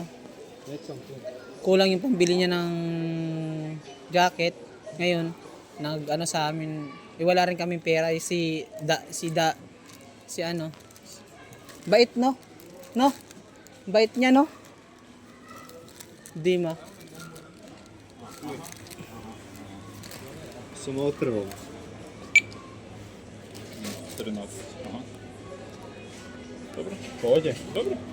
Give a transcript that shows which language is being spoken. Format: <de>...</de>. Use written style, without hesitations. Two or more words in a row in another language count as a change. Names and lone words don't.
<tl>Kulang yung pambili niya ng jacket. Ngayon, nag-ano sa amin, wala rin kaming pera. Si ano. Bait, no? No? Bait niya, no? Dima.</tl> <ru>Смотрю.</ru> <uk>13. Ага. Добре. Володя, добре.</uk>